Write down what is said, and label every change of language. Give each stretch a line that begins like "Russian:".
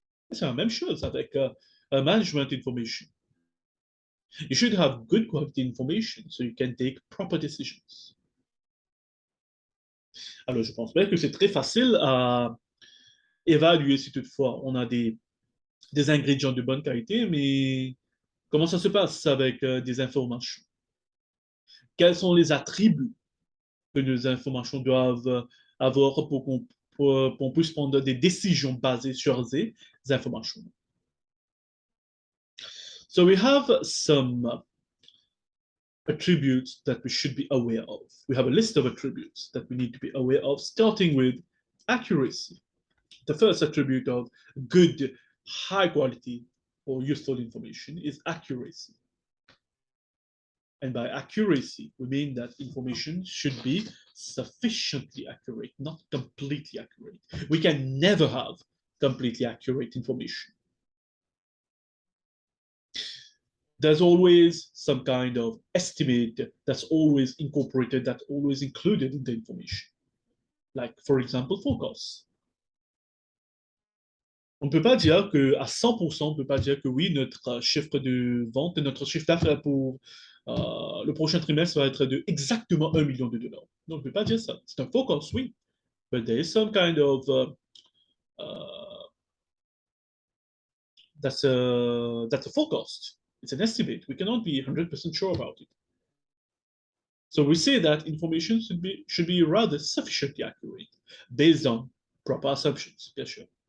French: C'est la même chose avec management information.
English: You should have good quality information so you can take proper decisions.
French: Alors, je pense bien que c'est très facile à évaluer si toutefois on a des ingrédients de bonne qualité, mais comment ça se passe avec des informations? Quels sont les attributs que nos informations doivent avoir pour qu'on puisse prendre des décisions basées sur ces informations?
English: So we have some attributes that we should be aware of. We have a list of attributes that we need to be aware of, starting with accuracy. The first attribute of good, high quality or useful information is accuracy. And by accuracy, we mean that information should be sufficiently accurate, not completely accurate. We can never have completely accurate information. There's always some kind of estimate that's always incorporated, that's always included in the information. Like, for example, forecasts.
French: On ne peut pas dire qu'à 100%, on ne peut pas dire que oui, notre chiffre de vente, notre chiffre d'affaires pour le prochain trimestre va être de exactement 1 million de dollars. Non, on ne peut pas dire ça. C'est un forecast, oui.
English: But there is some kind of that's a forecast. It's an estimate. We cannot be 100% sure about it. So we say that information should be rather sufficiently accurate based on proper assumptions.
French: Bien sûr.